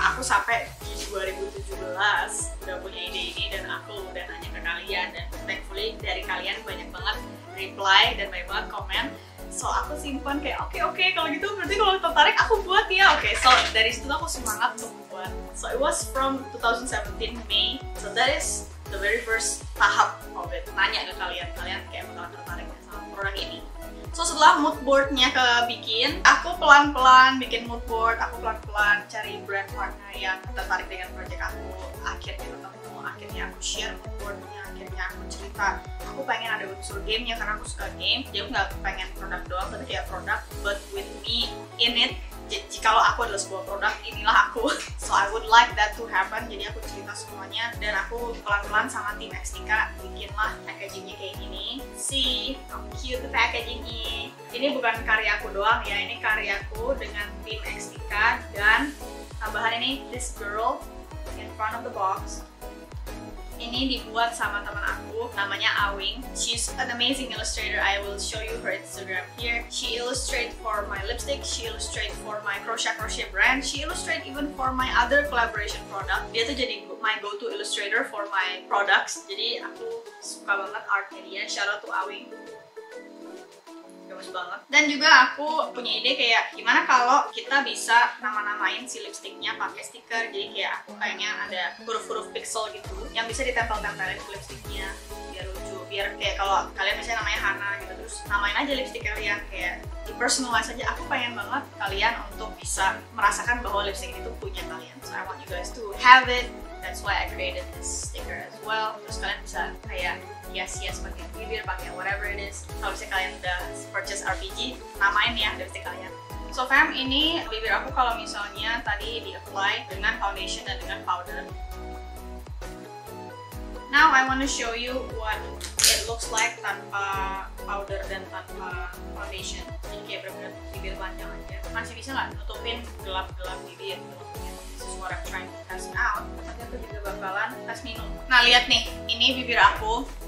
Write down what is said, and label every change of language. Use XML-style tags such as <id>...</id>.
<id>Aku sampai di 2017 udah punya ide ini dan aku udah nanya ke kalian, dan thankfully dari kalian banyak banget reply dan banyak banget komen. So aku simpan kayak oke, kalau gitu berarti kalau tertarik aku buat ya. Oke, so dari situ aku semangat untuk buat.</id> <en>So it was from 2017 May. So that is the very first tahap of it.</en> <id>Nanya ke kalian kayak bakal tertarik sama produk ini. So setelah mood boardnya kebikin, aku pelan-pelan bikin mood board, aku pelan-pelan cari brand partner yang tertarik dengan project aku. Akhirnya ketemu, akhirnya aku share mood boardnya, akhirnya aku cerita aku pengen ada unsur gamenya karena aku suka game. Jadi aku nggak pengen produk doang, tapi kayak produk</id> <en>but with me in it.</en> <id>Jikalau aku adalah sebuah produk, inilah aku.</id> <en>So I would like that to happen.</en> <id>Jadi aku cerita semuanya dan aku pelan-pelan sama tim Xtika bikinlah packagingnya kayak gini.</id> <en>See how cute the packaging is.</en> <id>Ini bukan karya aku doang ya, ini karyaku dengan tim Xtika, dan tambahan ini</id> <en>this girl in front of the box.</en> <id>Ini dibuat sama teman aku, namanya Awing.</id> <en>She's an amazing illustrator. I will show you her Instagram here. She illustrate for my lipstick, she illustrate for my crochet brand, she illustrate even for my other collaboration product.</en> <id>Dia tuh jadi</id> <en>my go-to illustrator for my products.</en> <id>Jadi aku suka banget artnya dia.</id> <en>Shout out to Awing.</en> <id>Bagus banget. Dan juga aku punya ide kayak gimana kalau kita bisa nama-namain si lipsticknya pakai stiker. Jadi kayak aku kayaknya ada huruf-huruf pixel gitu yang bisa ditempel-tempelin ke lipsticknya biar lucu. Biar kayak kalau kalian misalnya namanya Hana gitu, terus namain aja lipstick kalian kayak di-personalize aja. Aku pengen banget kalian untuk bisa merasakan bahwa lipstick itu punya kalian.</id> <en>So I want you guys to have it. That's why I created this sticker as well.</en> <id>Terus kalian bisa kayak hias-hias pakai bibir, pakai</id> <en>whatever it is.</en> <id>Kalau misalnya kalian udah purchase RPG, namain ya lipstick kalian. So fam, ini bibir aku kalau misalnya tadi di-apply dengan foundation dan dengan powder.</id> <en>Now I want to show you what it looks like</en> <id>tanpa powder dan tanpa foundation. Jadi kayak bener-bener bibir panjang aja. Masih bisa nggak nutupin gelap-gelap bibir?</id> <en>This is what I'm trying to test out.</en> <id>Nanti aku juga bakalan tes minum. Nah lihat nih, ini bibir aku.</id>